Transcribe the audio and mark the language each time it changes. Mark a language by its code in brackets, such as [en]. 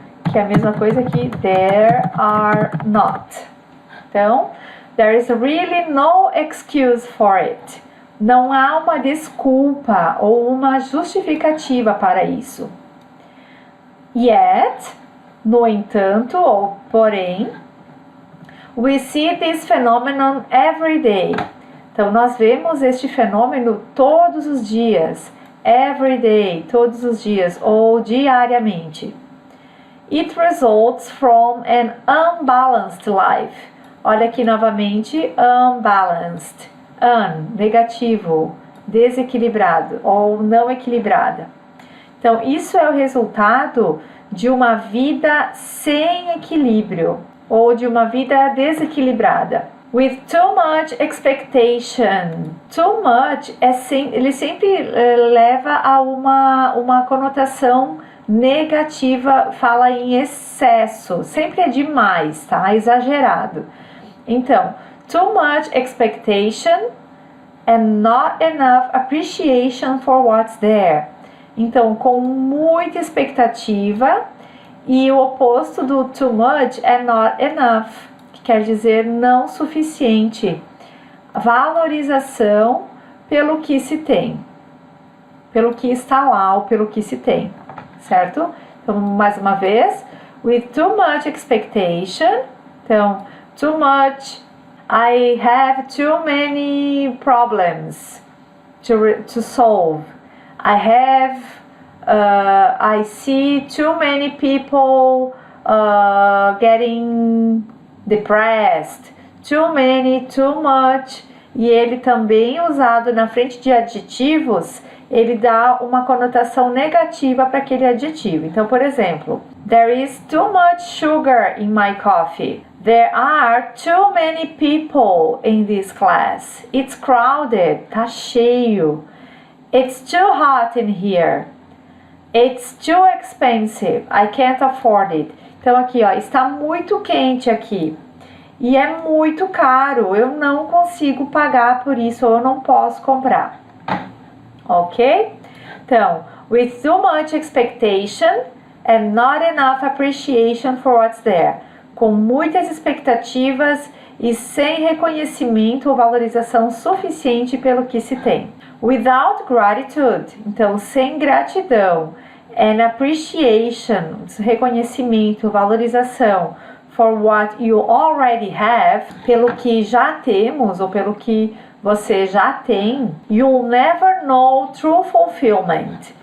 [pt] Que é a mesma coisa que [en] there are not. Então, there is really no excuse for it. [pt] Não há uma desculpa ou uma justificativa para isso. [en] Yet, [pt] no entanto, ou porém, [en] we see this phenomenon every day. [pt] Então, nós vemos este fenômeno todos os dias. [en] Every day, [pt] todos os dias, ou diariamente. [en] It results from an unbalanced life. [pt] Olha aqui novamente, unbalanced. Negativo, desequilibrado ou não equilibrada. Então, isso é o resultado de uma vida sem equilíbrio ou de uma vida desequilibrada. [en] With too much expectation. [pt] Too much ele sempre leva a uma conotação negativa, fala em excesso, sempre é demais, tá? Exagerado. [en] Então, too much expectation and not enough appreciation for what's there. [pt] Então, com muita expectativa, e o oposto do too much é not enough, que quer dizer não suficiente. Valorização pelo que se tem, pelo que está lá ou pelo que se tem, certo? Então, mais uma vez, [en] with too much expectation. Então, too much, I have too many problems to solve. I see too many people getting depressed. Too many, too much. [pt] E ele também, usado na frente de adjetivos, ele dá uma conotação negativa para aquele adjetivo. [en] Então, por exemplo, there is too much sugar in my coffee. There are too many people in this class. It's crowded. [pt] Tá cheio. [en] It's too hot in here. It's too expensive. I can't afford it. [pt] Então aqui, ó, está muito quente aqui. E é muito caro. Eu não consigo pagar por isso ou eu não posso comprar. [en] Ok? Então, with too much expectation and not enough appreciation for what's there. [pt] Com muitas expectativas e sem reconhecimento ou valorização suficiente pelo que se tem. [en] Without gratitude, [pt] então sem gratidão, [en] and appreciation, [pt] reconhecimento, valorização, [en] for what you already have, [pt] pelo que já temos ou pelo que você já tem, [en] you'll never know true fulfillment.